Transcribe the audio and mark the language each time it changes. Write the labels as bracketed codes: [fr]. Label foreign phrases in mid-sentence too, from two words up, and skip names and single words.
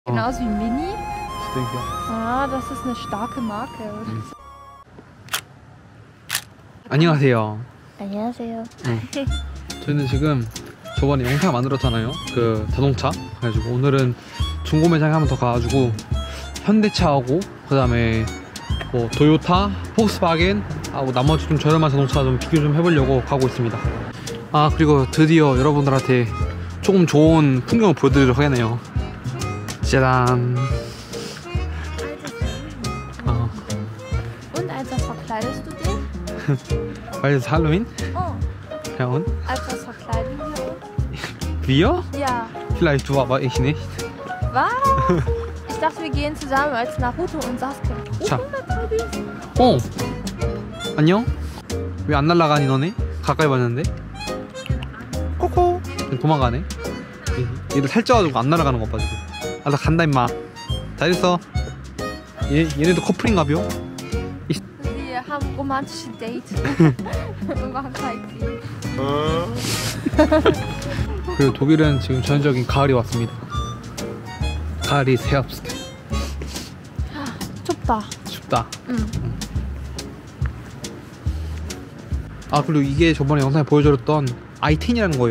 [de] Genauso wie Mini. Ich denke ja. Ah, das ist eine starke Marke. [ko] 안녕하세요. 안녕하세요. 저희는 지금 저번에 영상 만들었잖아요. 그 자동차. 그래가지고 오늘은 중고 매장에 한 번 더 가가지고 현대차하고 그 다음에 뭐 도요타, 폭스바겐 하고 나머지 좀 저렴한 자동차 좀 비교 좀 해보려고 가고 있습니다. 아 그리고 드디어 여러분들한테 조금 좋은 풍경을 보여드리도록 하겠네요. 짜잔. [de] Und als was verkleidest du dich? Weil es Halloween? Oh, Ja und? als was verkleiden wir uns? Wir? Ja. Vielleicht du, aber ich nicht. Was? Ich dachte, wir gehen zusammen als Naruto und Sasuke. [ko] 자. 어! 안녕? 왜 안 날아가니 너네? 가까이 봤는데? 코코! 도망가네? 얘들 살쪄가지고 안 날아가는 것 봐 지금. 아 나 간다 임마. 잘 있어. 얘네도 커플인가벼? [de] Wir haben romantische Dates. Wir machen Sightseeing. [ko] 그리고 독일은 지금 전형적인 가을이 왔습니다. 가을이 Herbst. 춥다. 춥다. 아 그리고 이게 저번에 영상에 보여드렸던 i10이라는 거예요.